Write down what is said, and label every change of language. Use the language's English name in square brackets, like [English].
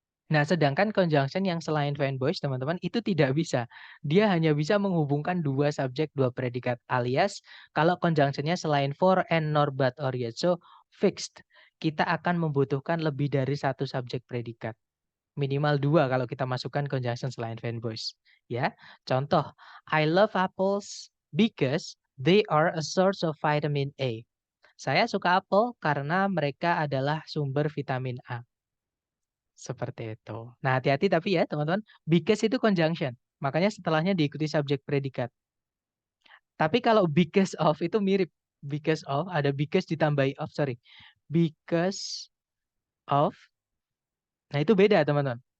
[Indonesian] Nah, sedangkan conjunction yang selain fanboys, teman-teman, itu tidak bisa. Dia hanya bisa menghubungkan 2 subjek, 2 predikat. Alias, kalau conjunctionnya selain for, and, nor, but, or, yet, so, fixed. Kita akan membutuhkan lebih dari 1 subjek predikat. Minimal 2 kalau kita masukkan conjunction selain fanboys. Ya, contoh, [English] I love apples because they are a source of vitamin A. [Indonesian] Saya suka apel karena mereka adalah sumber vitamin A. Seperti itu. Nah, hati-hati tapi ya teman-teman, because itu conjunction. Makanya setelahnya diikuti subjek predikat. Tapi kalau because of itu mirip. Because of, ada because ditambahi of, [English] sorry. [Indonesian] Because of, nah itu beda teman-teman.